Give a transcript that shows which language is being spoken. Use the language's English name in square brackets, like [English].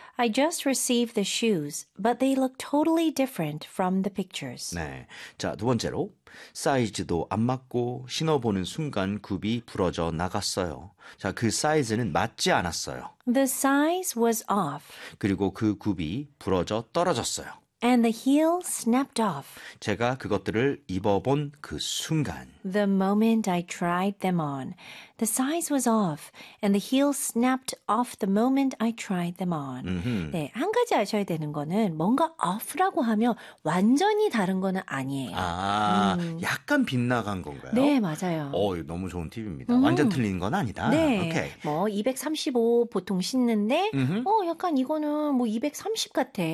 [English] I just received the shoes, but they look totally different from the pictures. [Korean] 네. 자, 두 번째로 사이즈도 안 맞고 신어보는 순간 굽이 부러져 나갔어요. 자, 그 사이즈는 맞지 않았어요. [English] The size was off. [Korean] 그리고 그 굽이 부러져 떨어졌어요. [English] And the heel snapped off. [Korean] 제가 그것들을 입어본 그 순간. [English] The moment I tried them on. The size was off. And the heel snapped off the moment I tried them on. Mm-hmm. [Korean] 네, 한 가지 아셔야 되는 거는 뭔가 off라고 하면 완전히 다른 거는 아니에요. 아, 약간 빗나간 건가요? 네, 맞아요. 너무 좋은 팁입니다. 완전 틀린 건 아니다. 네. 오케이. 뭐, 235 보통 신는데, 약간 이거는 뭐 230 같아.